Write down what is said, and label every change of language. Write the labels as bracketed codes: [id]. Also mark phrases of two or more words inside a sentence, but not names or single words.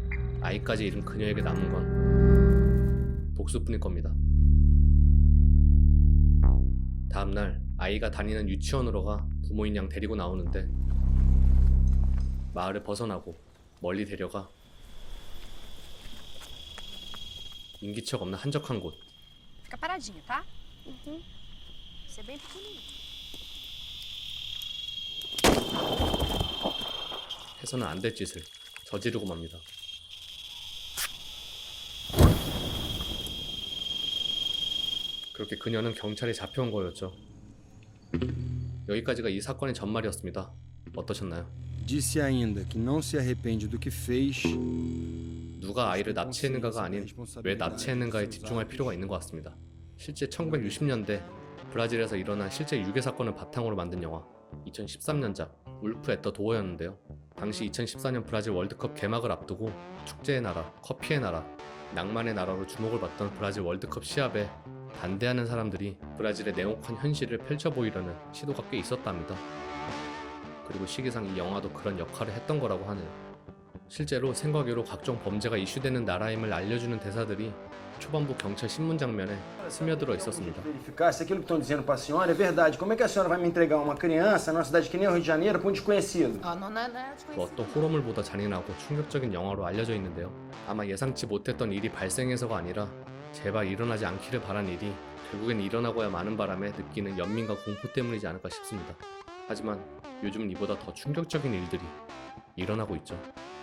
[ko] 아이까지 잃은 그녀에게 남은 건 복수뿐일 겁니다. 다음날 아이가 다니는 유치원으로 가 부모인 양 데리고 나오는데 마을을 벗어나고 멀리 데려가 인기척 없는 한적한 곳. [pt] Fica paradinha, tá? Você é bem pequenininho. [ko] 해서는 안 될 짓을 저지르고 맙니다. 그렇게 그녀는 경찰에 잡혀온 거였죠. 여기까지가 이 사건의 전말이었습니다. 어떠셨나요? [pt] Disse ainda que não se arrepende do que fez. [ko] 누가 아이를 납치했는가가 아닌 왜 납치했는가에 집중할 필요가 있는 것 같습니다. 실제 1960년대 브라질에서 일어난 실제 유괴 사건을 바탕으로 만든 영화 2013년작 울프 앳 더 도어였는데요. 당시 2014년 브라질 월드컵 개막을 앞두고 축제의 나라, 커피의 나라, 낭만의 나라로 주목을 받던 브라질 월드컵 시합에 반대하는 사람들이 브라질의 냉혹한 현실을 펼쳐 보이려는 시도가 꽤 있었답니다. 그리고 시기상 이 영화도 그런 역할을 했던 거라고 하네요. 실제로 생과계로 각종 범죄가 이슈되는 나라임을 알려주는 대사들이 초반부 경찰 신문 장면에 스며들어 있었습니다. [pt] Verificar se aquilo que estão dizendo para a senhora é verdade. Como é que a senhora vai me entregar uma criança numa cidade que nem o Rio de Janeiro para um desconhecido? Não é [ko] 그 어떤 호러물보다 잔인하고 충격적인 영화로 알려져 있는데요. 아마 예상치 못했던 일이 발생해서가 아니라 제발 일어나지 않기를 바란 일이 결국엔 일어나고야 마는 바람에 느끼는 연민과 공포 때문이지 않을까 싶습니다. 하지만 요즘은 이보다 더 충격적인 일들이 일어나고 있죠.